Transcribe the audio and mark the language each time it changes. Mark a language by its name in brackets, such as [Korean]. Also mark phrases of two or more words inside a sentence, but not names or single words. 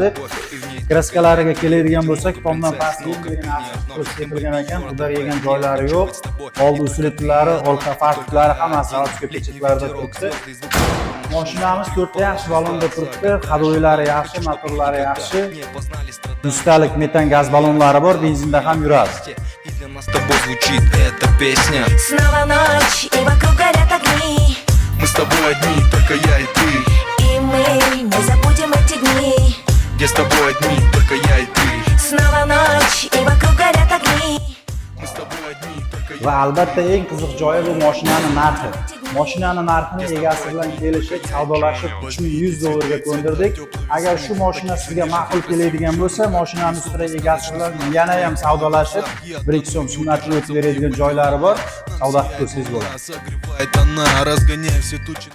[Uzbek] Kraskalariga keladigan bo'lsak, tomdan pastga sepilgan ekan, udar yegan joylari yo'q. Oldi usilitlari, orqa fartlari hammasi ochko pechaklarda turibdi. Mashinamiz 4 ta yaxshi balonda turibdi, hadoylari yaxshi, motorlari yaxshi. 100 talik metan gaz balonlari bor, benzinda ham yuradi. [Russian] С тобой звучит эта песня. Снова ночь, и вокруг горят огни. Мы с тобой одни, только я и ты. И мы не забудем эти дни. Где с тобой одни, только я и ты. Снова ночь, и вокруг горят огни. Мы с тобой одни, только я. [Uzbek] Va albatta eng qiziq joyi bu mashinaning narxi. Mashinani narxini egasi bilan kelishib, savdolashib $3100 ga ko'ndirdik. Agar shu mashina sizga ma'qul keladigan bo'lsa, mashinani ustida egasi bilan yana ham savdolashib, 1-2 so'm sunnatini o'tib beradigan joylari bor. Savdo qilib ko'rsangiz bo'ladi. [Russian] Согревает она, разгоняя все тучи.